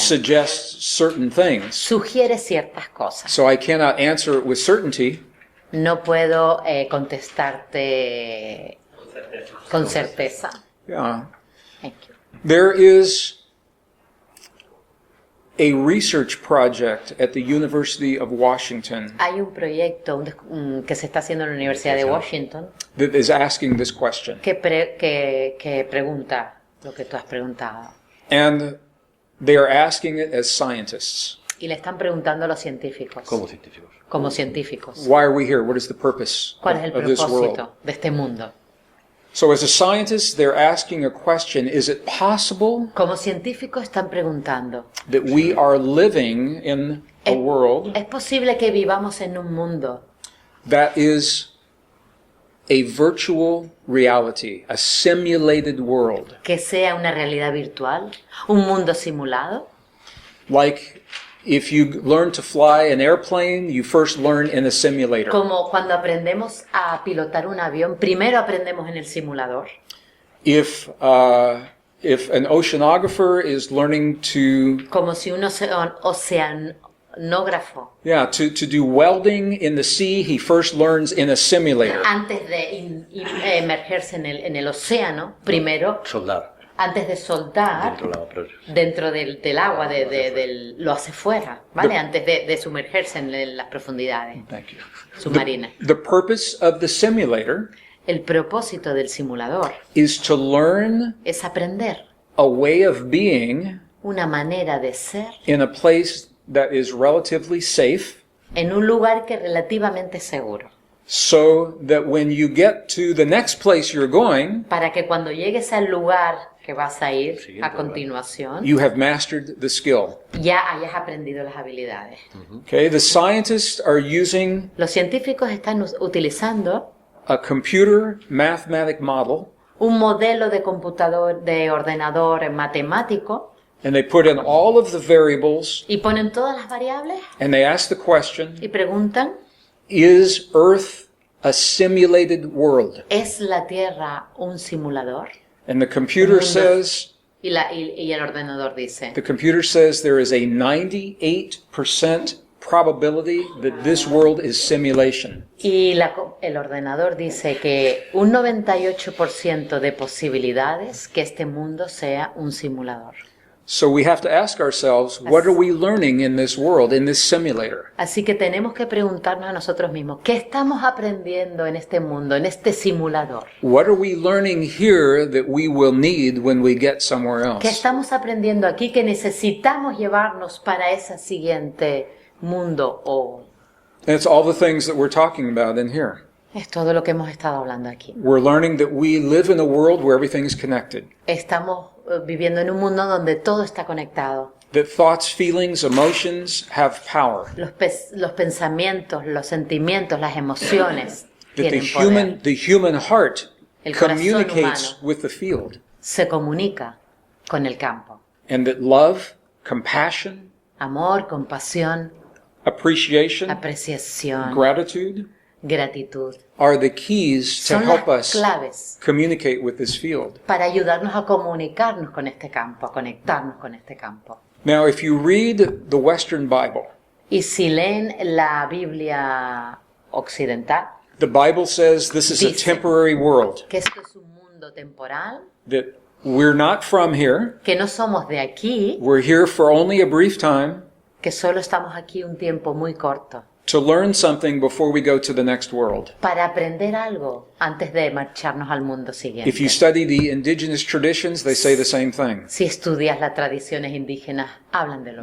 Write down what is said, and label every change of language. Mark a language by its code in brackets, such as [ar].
[en] suggests certain things. [es] sugiere ciertas cosas. [en] So I cannot answer it with certainty. [es] No puedo contestarte con certeza. [en] Yeah. Thank you. There is a research project at the University of Washington [es] Hay un proyecto que se está haciendo en la Universidad de Washington [en] that is asking this question. [es] que pregunta lo que tú has preguntado. [en] And they are asking it as scientists. [es] Y le están preguntando a los científicos. Como científicos. Como científicos. [en] Why are we here? What is the purpose [es] ¿Cuál es el [en] of this world? [es] propósito de este mundo? [en] So as a scientist, they're asking a question, is it possible [es] Como científicos están preguntando, [en] that we are living in a world [es] ¿es posible que vivamos en un mundo [en] that is a virtual reality, a simulated world? [es] que sea una realidad virtual? ¿Un mundo simulado? [en] Like if you learn to fly an airplane, you first learn in a simulator. [es] Como cuando aprendemos a pilotar un avión, primero aprendemos en el simulador. [en] If an oceanographer is learning to [es] Como si un oceanógrafo, [en] to do welding in the sea, he first learns in a simulator. [es] antes de emergerse en el océano, primero, Soldar. antes de soldar Dentro del agua, pero- dentro del agua, lo hace fuera, ¿vale? Antes de sumergerse en las profundidades [en] Thank you. [es] submarinas. [en] The purpose of the simulator [es] El propósito del simulador [en] is to learn [es] es aprender [en] a way of being [es] una manera de ser [en] in a place that is relatively safe, [es] en un lugar que es relativamente seguro, [en] so that when you get to the next place you're going, [es] para que cuando llegues al lugar que vas a ir Siguiente a lugar. continuación, [en] you have mastered the skill. [es] ya hayas aprendido las habilidades. [en] Okay, the scientists are using [es] Los científicos están utilizando [en] a computer mathematic model, [es] un modelo de computador, de ordenador matemático, [en] and they put in all of the variables, [es] y ponen todas las variables [en] and they ask the question, [es] y preguntan, [en] is Earth a simulated world? [es] ¿es la Tierra un simulador? [en] And the computer [es] Mundo. [en] says, [es] Y el ordenador dice, [en] there is a 98% probability that this world is simulation. [es] y el ordenador dice que un 98% de posibilidades que este mundo sea un simulador. [en] So we have to ask ourselves, what are we learning in this world, in this simulator? [es] Así que tenemos que preguntarnos a nosotros mismos, ¿qué estamos aprendiendo en este mundo, en este simulador? [en] What are we learning here that we will need when we get somewhere [es] ¿Qué estamos aprendiendo aquí que necesitamos llevarnos para ese siguiente mundo? O [en] And it's all the things that we're talking about in here. [es] es todo lo que hemos estado hablando aquí. [en] We're learning that we live in a world where everything is connected. [es] Estamos viviendo en un mundo donde todo está conectado. [en] That thoughts, feelings, emotions have power. [es] Los pensamientos, los sentimientos, las emociones [en] That [es] tienen poder. [en] the human heart [es] El corazón [en] communicates [es] humano [en] with the field. [es] se comunica con el campo. [en] And that love, compassion, [es] Amor, compasión, [en] appreciation, [es] apreciación, [en] gratitude [es] gratitud [en] are the keys to [es] son [en] help [es] las [en] us [es] claves [en] communicate with this field. [es] para ayudarnos a comunicarnos con este campo, a conectarnos con este campo. [en] Now, if you read the Western Bible, [es] Y si leen la Biblia occidental, [en] the Bible says this is a [es] Dice. [en] temporary world, [es] que esto es un mundo temporal, [en] that we're not from here, [es] que no somos de aquí, [en] we're here for only a brief time [es] que solo estamos aquí un tiempo muy corto, [en] to learn something before we go to the next world. [es] para aprender algo antes de marcharnos al mundo siguiente. [en] If you study the indigenous traditions, they say the same thing. [es] Si estudias las tradiciones indígenas, hablan de lo